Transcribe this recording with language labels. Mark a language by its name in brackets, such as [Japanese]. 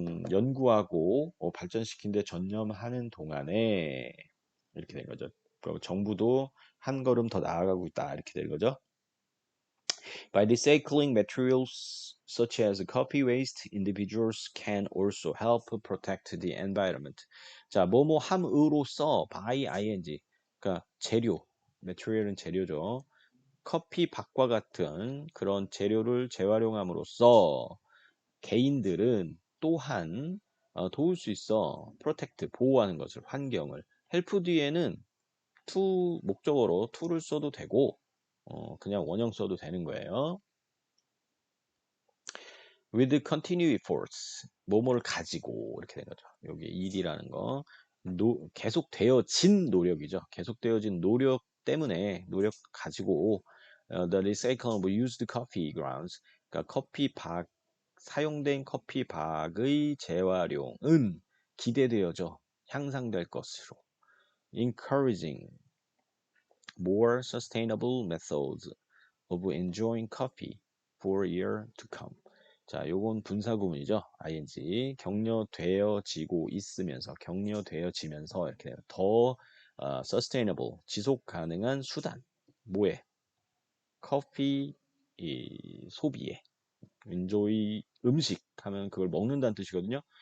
[Korean] 연구하고 발전시키는데 전념하는 동안에 이렇게 된 거죠. 정부도 한 걸음 더 나아가고 있다 이렇게 된 거죠. [English] By recycling materials such as coffee waste, individuals can also help protect the environment. [Korean] 자, 뭐뭐 함으로써 by ing. 그러니까 재료, material은 재료죠. 커피박과 같은 그런 재료를 재활용함으로써 개인들은 또한 도울 수 있어. protect, 보호하는 것을, 환경을. help 뒤에는 to 목적어로 to를 써도 되고 그냥 원형 써도 되는 거예요. [English] with continued efforts [Korean] 뭐뭐를 가지고 이렇게 된 거죠. 여기 일이라는 거 계속되어진 노력이죠. 계속되어진 노력 때문에 노력 가지고 [English] the recycling of used coffee grounds [Korean] 그러니까 커피박 사용된 커피박의 재활용은 기대되어져 향상될 것으로 [English] encouraging more sustainable methods of enjoying coffee for a year to come. [Korean] 자, 요건 분사구문이죠. ing. 격려되어지고 있으면서, 격려되어지면서 이렇게 되면 더 sustainable, 지속 가능한 수단. 뭐에? 커피 소비에. enjoy 음식 하면 그걸 먹는다는 뜻이거든요.